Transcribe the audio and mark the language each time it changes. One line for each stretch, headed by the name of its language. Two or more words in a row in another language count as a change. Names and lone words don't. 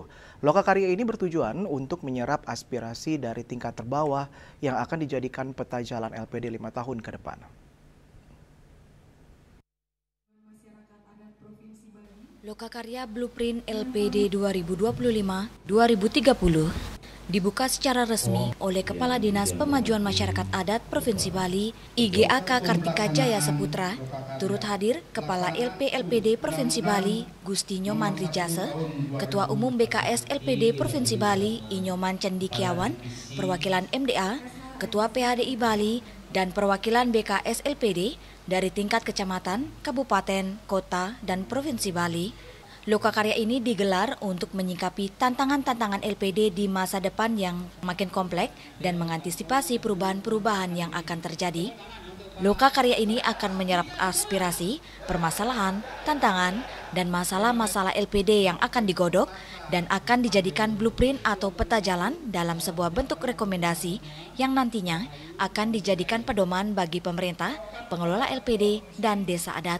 Indonesian: Loka Karya ini bertujuan untuk menyerap aspirasi dari tingkat terbawah yang akan dijadikan peta jalan LPD 5 tahun ke depan. Lokakarya Blueprint LPD 2025-2030 dibuka secara resmi oleh Kepala Dinas Pemajuan Masyarakat Adat Provinsi Bali, IGAK Kartika Jaya Saputra, turut hadir Kepala LP LPD Provinsi Bali, Gusti Nyoman Rijase, Ketua Umum BKS LPD Provinsi Bali, Inyoman Cendikiawan, perwakilan MDA, Ketua PHDI Bali, dan perwakilan BKS LPD dari tingkat kecamatan, kabupaten, kota, dan provinsi Bali. Lokakarya ini digelar untuk menyikapi tantangan-tantangan LPD di masa depan yang makin kompleks dan mengantisipasi perubahan-perubahan yang akan terjadi. Lokakarya ini akan menyerap aspirasi, permasalahan, tantangan, dan masalah-masalah LPD yang akan digodok dan akan dijadikan blueprint atau peta jalan dalam sebuah bentuk rekomendasi yang nantinya akan dijadikan pedoman bagi pemerintah, pengelola LPD, dan desa adat.